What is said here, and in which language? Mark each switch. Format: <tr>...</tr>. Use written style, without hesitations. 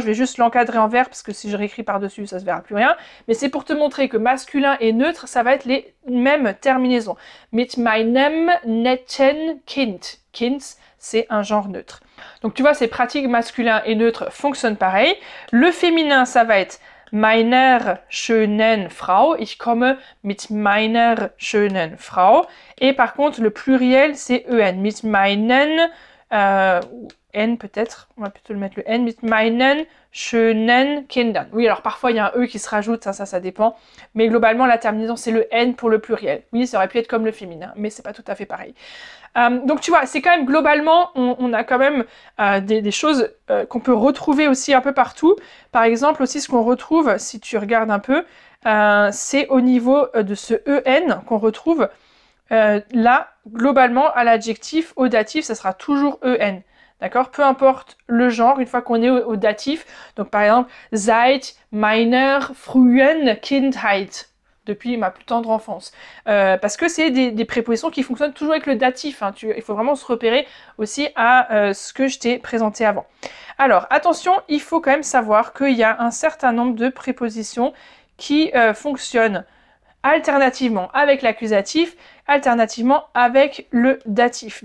<fr>Je vais juste l'encadrer en vert, parce que si je réécris par-dessus, ça se verra plus rien. Mais c'est pour te montrer que masculin et neutre, ça va être les mêmes terminaisons.</fr> <de>Mit meinem netten Kind.</de> <fr>Kind, c'est un genre neutre. Donc tu vois, ces pratiques masculin et neutre fonctionnent pareil. Le féminin, ça va être</fr> <de>meiner schönen Frau. Ich komme mit meiner schönen Frau.</de> <fr>Et par contre, le pluriel, c'est en.</fr> <de>Mit meinen,</de> <fr>N peut-être, on va plutôt le mettre le N,</fr> <de>mit meinen schönen Kindern.</de> <fr>Oui, alors parfois il y a un E qui se rajoute, ça dépend. Mais globalement, la terminaison, c'est le N pour le pluriel. Oui, ça aurait pu être comme le féminin, mais c'est pas tout à fait pareil. Donc tu vois, c'est quand même globalement, on a quand même des choses qu'on peut retrouver aussi un peu partout. Par exemple, aussi ce qu'on retrouve, si tu regardes un peu, c'est au niveau de ce EN qu'on retrouve là, globalement, à l'adjectif, au datif, ça sera toujours EN. D'accord? Peu importe le genre, une fois qu'on est au datif. Donc par exemple,</fr> <de>seit meiner frühen Kindheit.</de> <fr>Depuis ma plus tendre enfance. Parce que c'est des prépositions qui fonctionnent toujours avec le datif. Hein. Il faut vraiment se repérer aussi à ce que je t'ai présenté avant. Alors, attention, il faut quand même savoir qu'il y a un certain nombre de prépositions qui fonctionnent alternativement avec l'accusatif, alternativement avec le datif.</fr>